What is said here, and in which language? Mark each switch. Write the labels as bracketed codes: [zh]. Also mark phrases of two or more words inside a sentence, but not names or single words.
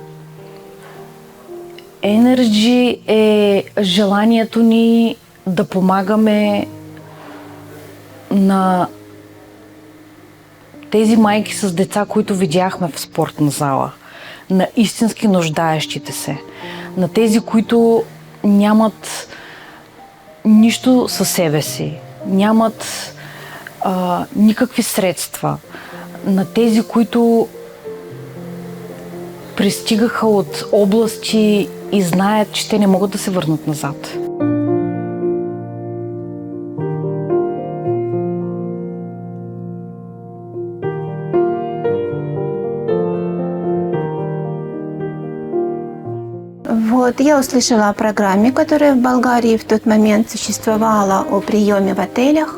[bg] Energy е желанието ни да помагаме на тези майки с деца, които видяхме в спортна зала, на истински нуждаещите се, на тези, които нямат нищо със себе си, нямат никакви средства, на тези, които пристигаха от области и знаят, че те не могат да се върнат назад. [ru] Вот, я услышала о программе, которая в Болгарии в тот момент существовала, о приеме в отелях.